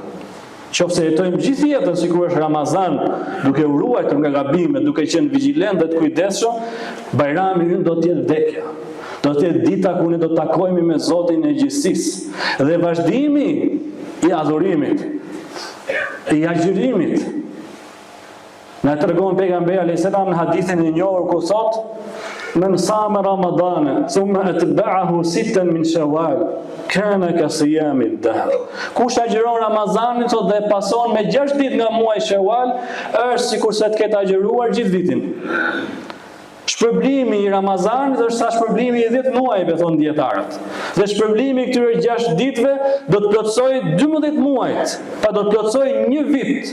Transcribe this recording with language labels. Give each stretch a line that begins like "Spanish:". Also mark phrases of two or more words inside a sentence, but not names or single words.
Albanian: Qofse jetojmë gjithë jetën sikur është Ramazan, duke u ruajtur nga gabimet, duke qenë vigjilent dhe të kujdesshëm, bajrami ynë do të jetë vdekja. Do të jetë dita ku ne do të takohemi me Zotin e gjithësisë. Dhe vazhdimi i adhurimit, i agjërimit. Na tregon pejgamberi
Arabic: عليه السلام
Albanian: në hadithin e njohur ku thot:
Arabic: "من صام رمضان ثم أتبعه ستا من شوال كان كصيام الدهر."
Albanian: Kush agjeron Ramazanin thot dhe pason me 6 ditë nga muaji Shawwal, është sikurse të ketë agjëruar gjithë vitin. Shpërblimi i Ramazanit është sa shpërblimi i 10 muajve, thonë dietarët. Dhe shpërblimi i këtyre 6 ditëve do të plotësojë 12 muajt, pa do të plotësojë 1 vit.